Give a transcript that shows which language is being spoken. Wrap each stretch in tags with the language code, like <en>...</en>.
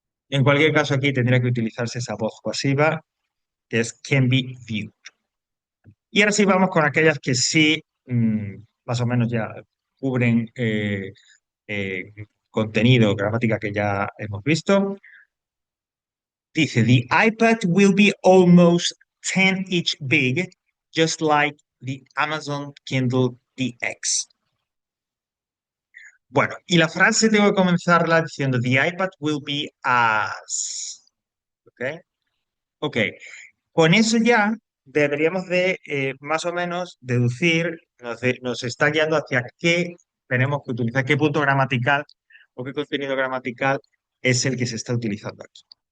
<es>En cualquier caso, aquí tendría que utilizarse esa voz pasiva, que es</es> <en>can be viewed.</en> <es>Y ahora sí vamos con aquellas que sí, más o menos ya cubren eh, contenido, gramática que ya hemos visto. Dice,</es> <en>the iPad will be almost 10 inch big, just like the Amazon Kindle DX.</en> <es>Bueno, y la frase tengo que comenzarla diciendo,</es> <en>the iPad will be as.</en> <es>¿Ok? Ok. Con eso ya deberíamos de más o menos deducir, nos está guiando hacia qué tenemos que utilizar, qué punto gramatical o qué contenido gramatical es el que se está utilizando aquí.</es>